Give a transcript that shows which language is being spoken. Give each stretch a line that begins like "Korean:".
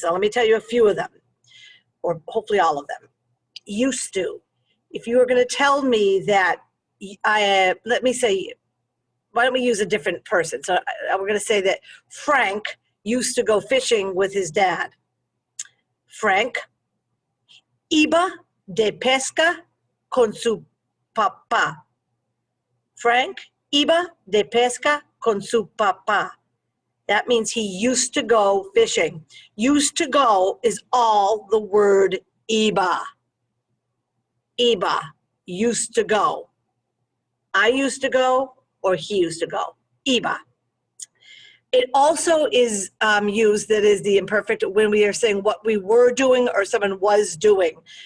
English: So let me tell you a few of them, or hopefully all of them. Used to. If you were going to tell me that, let me say, why don't we use a different person? So we're going to say that Frank used to go fishing with his dad.
Spanish: Frank iba de pesca con su papá. Frank iba de pesca con su papá.
English: That means he used to go fishing. Used to go is all the word iba. Iba, used to go. I used to go, or he used to go. Iba. It also is used, that is the imperfect, when we are saying what we were doing or someone was doing.